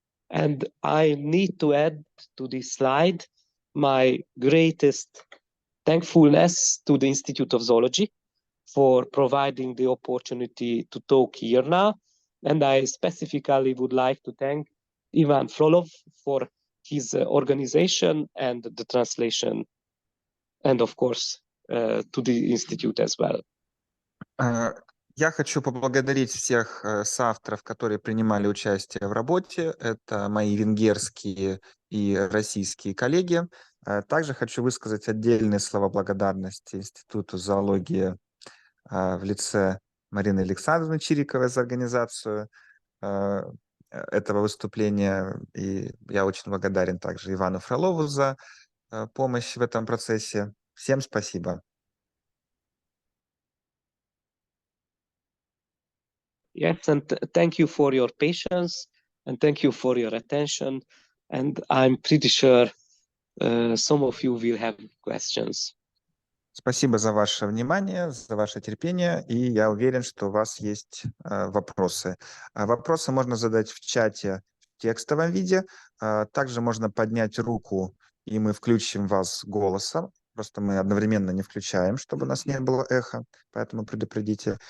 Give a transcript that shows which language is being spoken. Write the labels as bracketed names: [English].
[English] And I need to add to this slide my greatest thankfulness to the Institute of Zoology for providing the opportunity to talk here now. And I specifically would like to thank Ivan Frolov for his organization and the translation, and of course, to the Institute as well. [Russian] Я хочу поблагодарить всех соавторов, которые принимали участие в работе. Это мои венгерские и российские коллеги. Также хочу высказать отдельные слова благодарности Институту зоологии в лице Марины Александровны Чириковой за организацию этого выступления. И я очень благодарен также Ивану Фролову за помощь в этом процессе. Всем спасибо. [English] Yes, and thank you for your patience, and thank you for your attention. And I'm pretty sure some of you will have questions. [Russian] Спасибо за ваше внимание, за ваше терпение, и я уверен, что у вас есть вопросы. Вопросы можно задать в чате в текстовом виде. Также можно поднять руку, и мы включим вас голосом. Просто мы одновременно не включаем, чтобы у нас не было эха, поэтому предупредите.